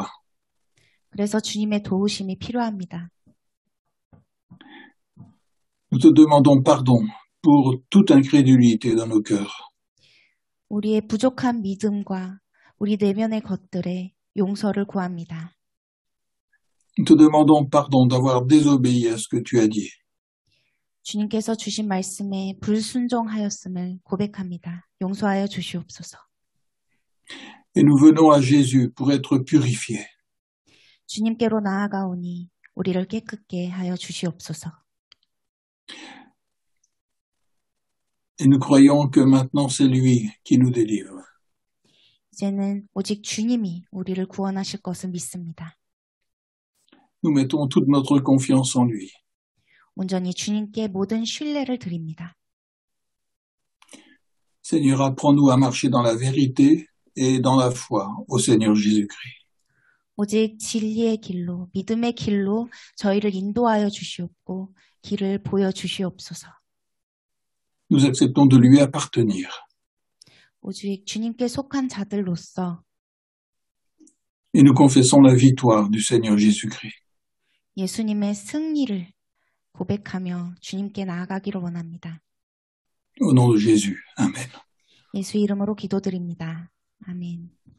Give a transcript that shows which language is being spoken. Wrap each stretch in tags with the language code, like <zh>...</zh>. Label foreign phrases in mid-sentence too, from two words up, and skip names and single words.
<ko>그래서 주님의 도우심이 필요합니다.</ko> <fr>Nous te demandons pardon pour toute incrédulité dans nos cœurs.</fr> <ko>우리의 부족한 믿음과 우리 내면의 것들에 용서를 구합니다.</ko> <fr>Nous te demandons pardon d'avoir désobéi à ce que tu as dit.</fr> <ko>주님께서 주신 말씀에 불순종하였음을 고백합니다. 용서하여 주시옵소서.</ko> <fr>Et nous venons à Jésus pour être purifiés.</fr> <ko>주님께로 나아가오니 우리를 깨끗게 하여 주시옵소서.</ko> <fr>Et nous croyons que maintenant c'est lui qui nous délivre.</fr> <ko>이제는 오직 주님이 우리를 구원하실 것을 믿습니다.</ko> <fr>Nous mettons toute notre confiance en lui.</fr> <ko>온전히 주님께 모든 신뢰를 드립니다.</ko> <fr>Seigneur, apprends-nous à marcher dans la vérité et dans la foi au Seigneur Jésus-Christ.</fr> <ko>오직 진리의 길로, 믿음의 길로 저희를 인도하여 주시옵고 길을 보여주시옵소서.</ko> <fr>Nous acceptons de lui appartenir.</fr> <ko>오직 주님께 속한 자들로서</ko> <fr>Et nous confessons la victoire du Seigneur Jésus-Christ.</fr> <ko>예수님의 승리를 고백하며 주님께 나아가기를 원합니다.</ko> <fr>Au nom de Jésus. Amen.</fr> <ko>예수 이름으로 기도드립니다. 아멘.</ko>